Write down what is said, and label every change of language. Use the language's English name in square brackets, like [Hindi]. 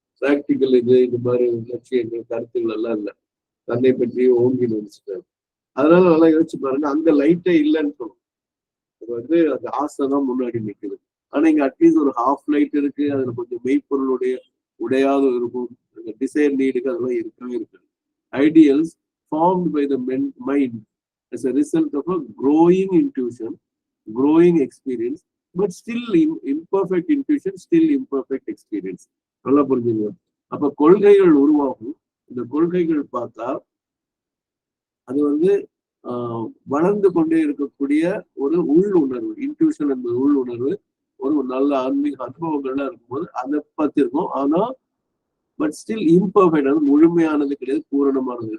[Tamil] Practical இந்த மாதிரி லட்சியங்கள் கருத்துக்கள் எல்லாம் இல்லை, தன்னை பற்றி ஓங்கி நினைச்சிட்டாரு. அதனால நல்லா யோசிச்சு பாருங்க, அந்த லைட்டே இல்லைன்னு சொல்லணும். அது வந்து அந்த ஆசை தான் முன்னாடி நிற்குது. ஆனா இங்க அட்லீஸ்ட் ஒரு ஹாஃப் லைட் இருக்கு, அதுல கொஞ்சம் மெய்ப்பொருளுடைய உடையாவது இருக்கும். அந்த டிசைர் நீடுக்கு அதெல்லாம் இருக்கவே இருக்கு. [English] Ideals formed by the mind as a result of a growing intuition, growing experience, but still imperfect intuition, still imperfect experience. [Tamil] நல்லா புரிஞ்சுங்க. அப்ப கொள்கைகள் உருவாகும். இந்த கொள்கைகள் பார்த்தா அது வந்து வளர்ந்து கொண்டே இருக்கக்கூடிய ஒரு உள்ளுணர்வு, இன்ட்யூஷன் என்பது உள்ளுணர்வு, ஒரு நல்ல ஆன்மீக அனுபவங்கள்லாம் இருக்கும்போது அதை பார்த்திருக்கோம். ஆனா [English] but still imperfect, [Tamil] அது முழுமையானது கிடையாது, பூரணமானது.